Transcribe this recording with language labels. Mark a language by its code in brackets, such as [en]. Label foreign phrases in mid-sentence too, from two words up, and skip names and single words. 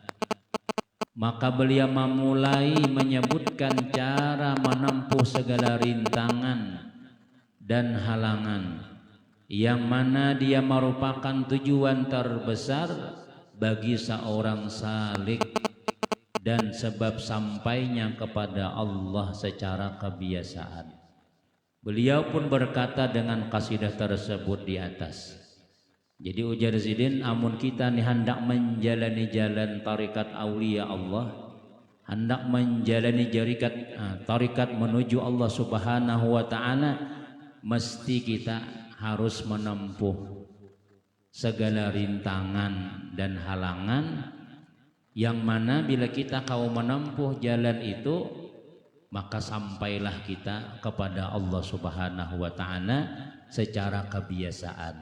[id] maka beliau memulai menyebutkan cara menempuh segala rintangan dan halangan, yang mana dia merupakan tujuan terbesar bagi seorang salik dan sebab sampainya kepada Allah secara kebiasaan. Beliau pun berkata dengan kasidah tersebut di atas. [bjn] Jadi ujar Sidin, amun kita nih hendak menjalani jalan tarikat aulia [id] Allah, hendak menjalani tarikat menuju Allah [ar] سبحانه وتعالى, [id] mesti kita harus menempuh segala rintangan dan halangan, yang mana bila kita kau menempuh jalan itu, maka sampailah kita kepada Allah [ar] سبحانه وتعالى [id] secara kebiasaan.